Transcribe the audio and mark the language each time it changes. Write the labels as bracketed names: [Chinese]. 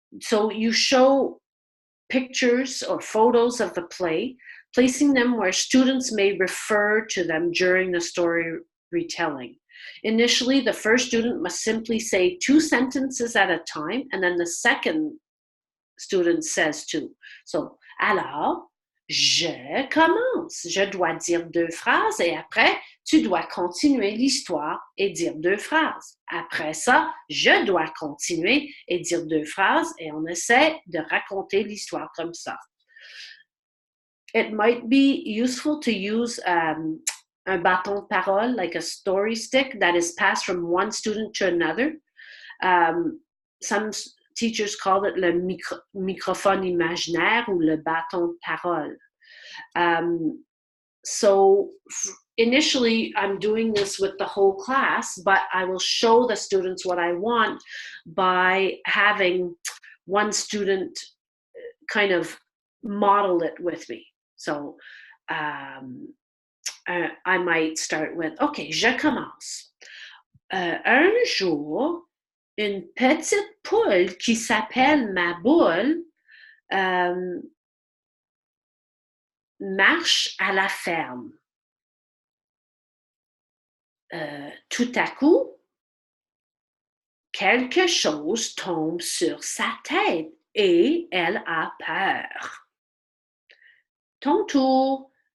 [English] So you show pictures or photos of the play, placing them where students may refer to them during the story retelling. Initially, the first student must simply say 2 sentences at a time, and then the second student says 2. [French] So, alors, je commence. Je dois dire 2 phrases et après, tu dois continuer l'histoire et dire 2 phrases. Après ça, je dois continuer et dire 2 phrases et on essaie de raconter l'histoire comme ça. [English] It might be useful to use [French] un bâton de parole, [English] like a story stick that is passed from one student to another. Some teachers call it [French] le microphone imaginaire ou le bâton de parole. [English] So initially, I'm doing this with the whole class, but I will show the students what I want by having one student kind of model it with me. So I might start with, OK, [French] je commence. Un jour, une petite poule qui s'appelle ma boule marche à la ferme. Tout à coup, quelque chose tombe sur sa tête et elle a peur. Ton tour.